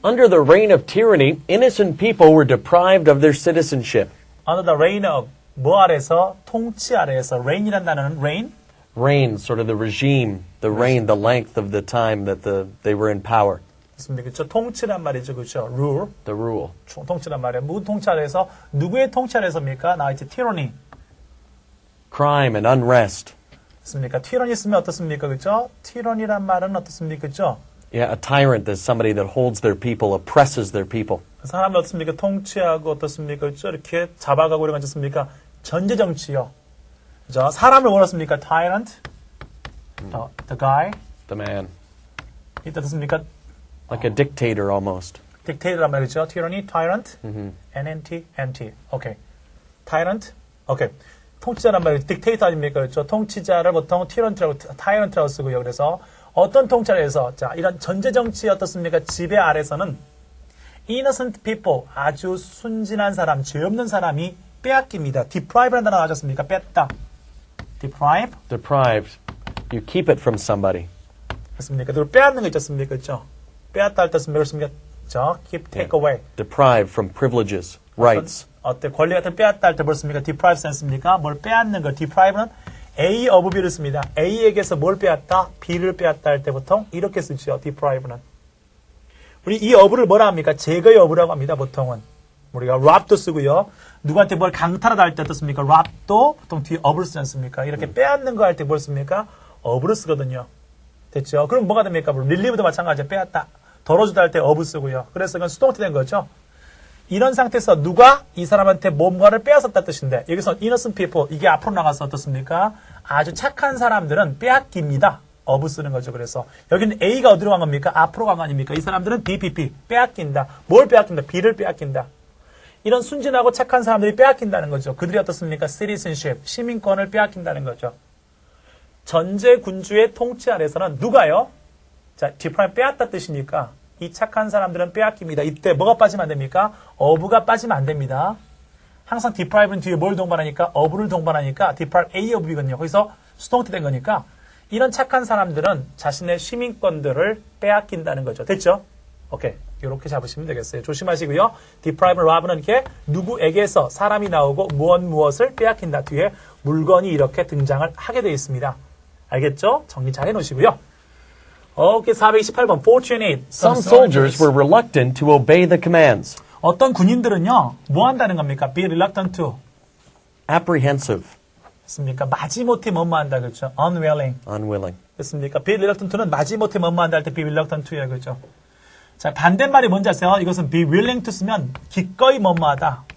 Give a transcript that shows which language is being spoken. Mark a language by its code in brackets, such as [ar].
[en] Under the reign of tyranny, innocent people were deprived of their citizenship. [ko] Under the reign of 뭐 아래서 통치 아래에서 reign이라는 단어는 reign [en] Reign, sort of the regime, the reign, the length of the time that they were in power, [ko] 맞습니다. 그렇죠? 통치란 말이죠. 그렇죠? rule. [en] the rule. [ko] 통치란 말이에요. 무슨 통치 아래에서 누구의 통치 아래에서입니까? 나와 있지 tyranny. [en] Crime and unrest. [ko] 맞습니까? tyranny 쓰면 어떻습니까? 그렇죠? tyranny란 말은 어떻습니까? 그렇죠? [en] Yeah, a tyrant is somebody that holds their people, oppresses their people. [ko] 사람이 어떻습니까? 통치하고 어떻습니까? 그렇죠? 이렇게 잡아가고 이런 거 어떻습니까? 전제 정치요. 그죠? 사람을 뭐였습니까? tyrant. [en] The guy. The man. [ko] 이때 어떻습니까? [en] Like a dictator almost. [ko] dictator란 말이죠. tyranny, tyrant, NNT, NT. 오케이. tyrant. 오케이. 통치자란 말이 dictator 아닙니까? 그렇죠? 통치자를 보통 tyrant라고 쓰고요. 그래서 어떤 통찰에서 자 이런 전제 정치 어떻습니까? 지배 아래서는 innocent people 아주 순진한 사람, 죄 없는 사람이 빼앗깁니다. deprive라는 단어 나오셨습니까? 뺐다. deprive. [en] Deprived. You keep it from somebody. [ko] 그렇습니까? 그리고 빼앗는 거 있지 않습니까? 그렇죠? 빼앗다 할 때 쓰면 그렇습니까? [en] 저 keep, take away. Deprived from privileges, rights. [ko] 어때? 권리 같은 빼앗다 할 때 뭘 씁니까? deprive 쓰습니까? 뭘 빼앗는 거. deprive는 A of B를 씁니다. A에게서 뭘 빼앗다? B를 빼앗다 할 때 보통 이렇게 쓰죠. deprive는. 우리 이 of를 뭐라 합니까? 제거의 of라고 합니다. 보통은. 우리가 rob도 쓰고요. 누구한테 뭘 강탈하다 할 때 어떻습니까? rob도 보통 뒤에 of를 쓰지 않습니까? 이렇게 빼앗는 거 할 때 뭘 씁니까? of를 쓰거든요. 됐죠? 그럼 뭐가 됩니까? relieve도 마찬가지예요. 빼앗다. 덜어주다 할 때 of 쓰고요. 그래서 이건 수동태 된 거죠. 이런 상태에서 누가 이 사람한테 뭔가를 빼앗았다 뜻인데 여기서 innocent people 이게 앞으로 나가서 어떻습니까? 아주 착한 사람들은 빼앗깁니다. of 쓰는 거죠. 그래서 여기는 A가 어디로 간 겁니까? 앞으로 간 거 아닙니까? 이 사람들은 BPP, 빼앗긴다. 뭘 빼앗긴다? B를 빼앗긴다. 이런 순진하고 착한 사람들이 빼앗긴다는 거죠. 그들이 어떻습니까? citizenship, 시민권을 빼앗긴다는 거죠. 전제 군주의 통치 아래서는 누가요? 자, deprive 빼앗다 뜻이니까 이 착한 사람들은 빼앗깁니다. 이때 뭐가 빠지면 안 됩니까? of가 빠지면 안 됩니다. 항상 deprive는 뒤에 뭘 동반하니까? of를 동반하니까 deprive A of B거든요. 거기서 수동태 된 거니까 이런 착한 사람들은 자신의 시민권들을 빼앗긴다는 거죠. 됐죠? 오케이. 이렇게 잡으시면 되겠어요. 조심하시고요. deprive, rob는 이렇게 누구에게서 사람이 나오고 무엇을 빼앗긴다. 뒤에 물건이 이렇게 등장을 하게 되어 있습니다. 알겠죠? 정리 잘 해놓으시고요. 오케이, 428번. Fortunate. [en] Some soldiers were reluctant to obey the commands. [ko] 어떤 군인들은요, 뭐 한다는 겁니까? [en] Be reluctant to. Apprehensive. [ko] 됐습니까? 마지못해 뭐뭐 한다. 그렇죠? Unwilling. [en] Unwilling. [ko] 됐습니까? Be reluctant to는 마지못해 뭐뭐 한다 할 때 be reluctant to야. 그렇죠? 자, 반대말이 뭔지 아세요? 이것은 be willing to 쓰면 기꺼이 뭐뭐 하다.